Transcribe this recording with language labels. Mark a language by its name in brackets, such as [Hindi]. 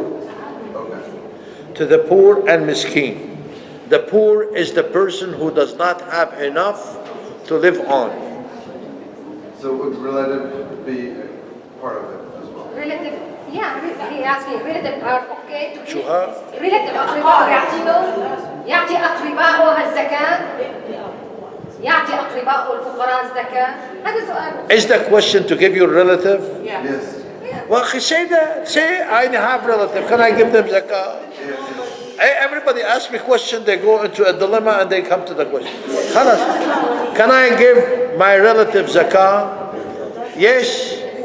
[English] Okay. To the poor and miskeen. The poor is the person who does not have enough to live on. So would relative be part of it as well? Relative, yeah, he asked me, relative are okay to [Arabic] شو ها؟ relative أقرباء يعطي أقربائه الزكاة يعطي أقربائه الفقراء الزكاة هذا سؤال. [English] Is the question to give your relative? Yeah. Yes. Well, say that. Say, I have relative. Can I give them zakah? Everybody asks me question, they go into a dilemma and they come to the question. Khalas. Can I give my relative zakah? Yes.